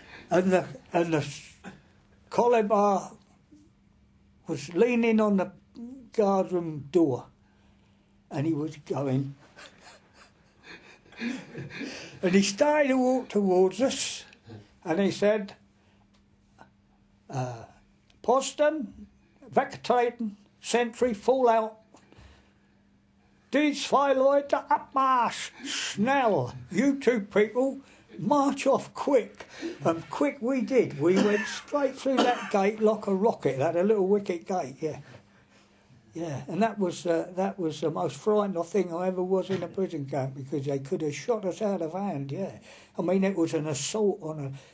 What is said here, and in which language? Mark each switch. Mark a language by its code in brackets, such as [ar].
[en] and the collar bar was leaning on the guardroom door, and he was going. And he started to walk towards us, and he said, [de] Posten, wegtreten, [en] sentry, fall out. [de] Die zwei Leute abmarsch, schnell. [en] You two people, march off quick. And quick we did. We went straight through that gate like a rocket, that a little wicket gate, yeah. Yeah, and that was the most frightened thing I ever was in a prison camp, because they could have shot us out of hand, yeah. I mean, it was an assault on